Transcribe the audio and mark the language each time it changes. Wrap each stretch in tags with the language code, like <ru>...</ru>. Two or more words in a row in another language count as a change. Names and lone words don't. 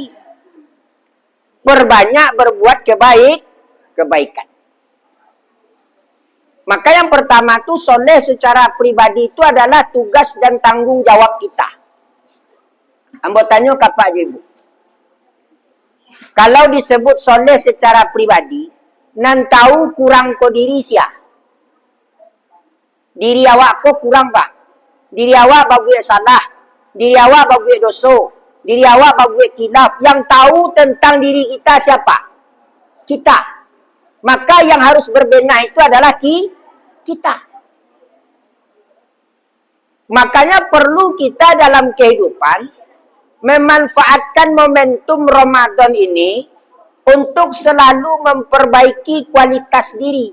<id>Berbanyak berbuat kebaikan. Maka yang pertama itu soleh secara pribadi itu adalah tugas dan tanggung jawab kita. Ambo tanya ke Pak Ibu. Kalau disebut soleh secara pribadi,</id> <min>nan tahu kurang ko diri sia. Diri awak ko kurang Pak. Diri awak babuye salah. Diri awak babuye dosa. Diri awak babuye khilaf.</min> <id>Yang tahu tentang diri kita siapa? Kita. Maka yang harus berbenah itu adalah kita. Makanya perlu kita dalam kehidupan memanfaatkan momentum Ramadan ini untuk selalu memperbaiki kualitas diri.</id>